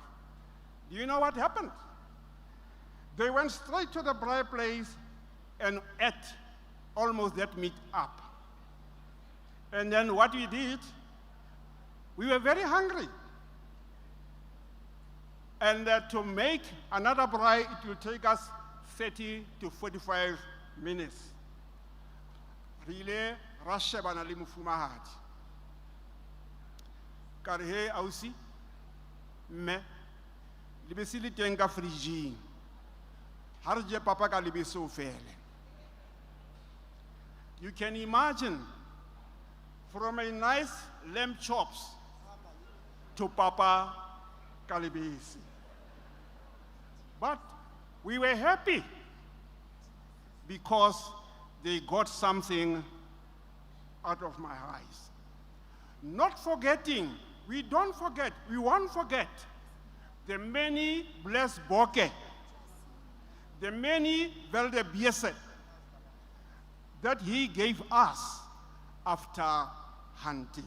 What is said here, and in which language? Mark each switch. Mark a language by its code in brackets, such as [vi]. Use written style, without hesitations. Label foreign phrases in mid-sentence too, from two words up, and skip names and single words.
[en] Do you know what happened? They went straight to the braai place and ate almost that meat up. And then what we did, we were very hungry. And to make another braai, it will take us 30 to 45 minutes. [st] Rile rashe bana le mofumahadi. Ka re, "He ausi, mme, lebese le teng ka fridge-ing. Ha re je papa ka lebese o fele." [en] You can imagine, from a nice lamb chops to [st] papa ka lebese. [en] But we were happy because they got something out of my eyes. Not forgetting, we won't forget the many blessed boke, the many velde biese that he gave us after hunting.